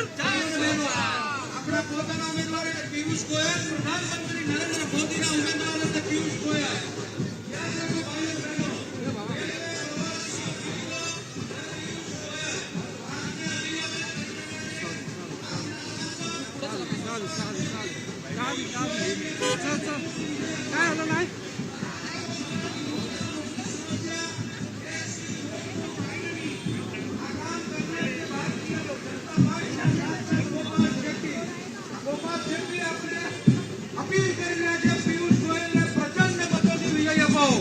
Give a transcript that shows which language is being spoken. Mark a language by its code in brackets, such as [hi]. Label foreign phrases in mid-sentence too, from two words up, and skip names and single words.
[gu] अपना પોતાના ઉમેદવાર એટલે પિયુષ ગોયલ, પ્રધાનમંત્રી નરેન્દ્ર મોદીના ઉમેદવાર એટલે પિયુષ ગોયલ. [mr] काय होतं नाही [gu] ગોપાલ જેટલી આપણે અપીલ કરી રહ્યા છે પિયુષ ગોયલને પ્રચંડ મતોથી વિજય અપાવો.